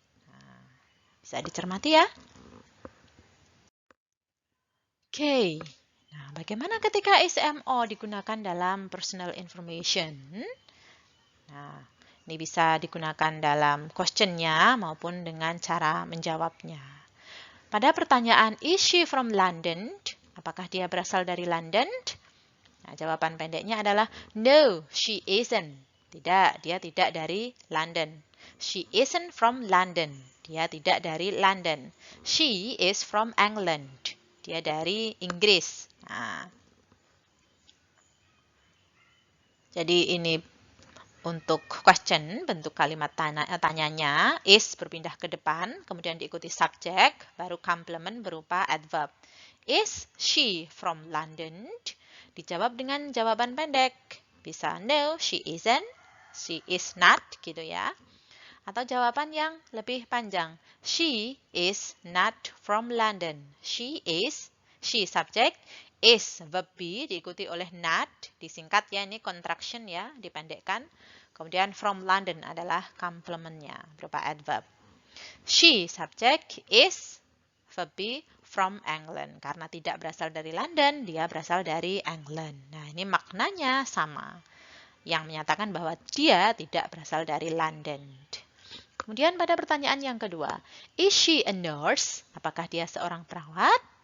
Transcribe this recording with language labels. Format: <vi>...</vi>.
<id>Nah, bisa dicermati ya. Oke. Nah, bagaimana ketika SMO digunakan dalam personal information? Nah, ini bisa digunakan dalam question-nya maupun dengan cara menjawabnya. Pada pertanyaan,</id> <en>is she from London?</en> <id>Apakah dia berasal dari London? Nah, jawaban pendeknya adalah</id> <en>no, she isn't.</en> <id>Tidak, dia tidak dari London.</id> <en>She isn't from London.</en> <id>Dia tidak dari London.</id> <en>She is from England.</en> <id>Dia dari Inggris. Nah, jadi ini untuk question, bentuk kalimat tanyanya, is berpindah ke depan, kemudian diikuti subjek, baru complement berupa adverb.</id> <en>Is she from London?</en> <id>Dijawab dengan jawaban pendek. Bisa</id> <en>no, she isn't, she is not,</en> <id>gitu ya. Atau jawaban yang lebih panjang.</id> <en>She is not from London.</en> <id>She subjek, is verb be diikuti oleh not, disingkat ya, ini contraction ya, dipendekkan. Kemudian from London adalah complementnya berupa adverb.</id> <en>She subjek, is verb be from England.</en> <id>Karena tidak berasal dari London, dia berasal dari England. Nah, ini maknanya sama. Yang menyatakan bahwa dia tidak berasal dari London. Kemudian pada pertanyaan yang kedua,</id> <en>is she a nurse?</en> <id>Apakah dia seorang perawat?</id>